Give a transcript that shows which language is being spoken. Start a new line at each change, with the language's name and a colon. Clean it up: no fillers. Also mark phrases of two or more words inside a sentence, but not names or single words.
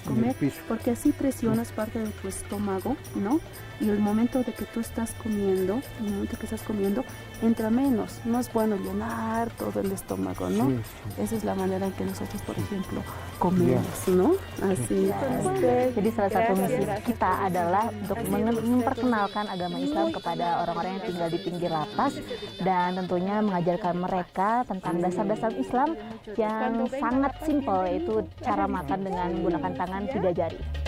Spanish: comer, el piso. porque así presionas parte de tu estómago, ¿no? Y el momento de que tú estás comiendo, entra menos. No es bueno llenar todo el estómago, ¿no? Sí, sí. Esa es la manera en que nosotros, por ejemplo, comemos, ¿no? Así.
Indonesian: Jadi salah satu misi kita adalah untuk memperkenalkan agama Islam kepada orang-orang yang tinggal di pinggir lapas dan tentunya mengajarkan mereka tentang dasar-dasar Islam yang sangat simpel, yaitu cara makan dengan menggunakan tangan 3 jari.